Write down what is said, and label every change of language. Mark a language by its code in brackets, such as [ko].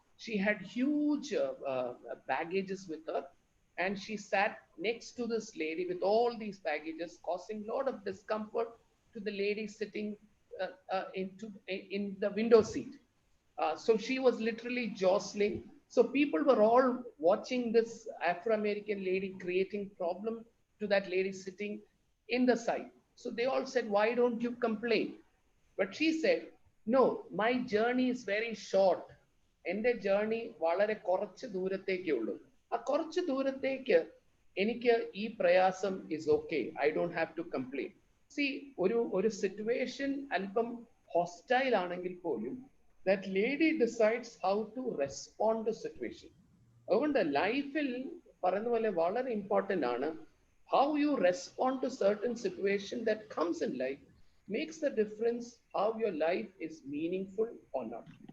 [en] She had huge baggages with her, and she sat next to this lady with all these baggages, causing a lot of discomfort to the lady sitting in the window seat. So she was literally jostling So people were all watching this Afro-American lady creating problem to that lady sitting in the side. So they all said, why don't you complain? But she said, no, my journey is very short. [ml] എൻ്റെ journey വളരെ കുറച്ച് ദൂരത്തേക്കേ ഉള്ളൂ. ആ കുറച്ച് ദൂരത്തേക്ക് എനിക്ക് ഈ പ്രയാസം [en] is okay. I don't have to complain. See, [ml] ഒരു സിറ്റുവേഷൻ അല്പം ഹോസ്റ്റൈൽ ആണെങ്കിൽ പോലും [en] that lady decides how to respond to situation. [ml] അതുകൊണ്ട് ലൈഫിൽ പറയുന്ന പോലെ വളരെ ഇമ്പോർട്ടൻ്റ് ആണ് [en] how you respond to certain situation that comes in life makes the difference how your life is meaningful or not.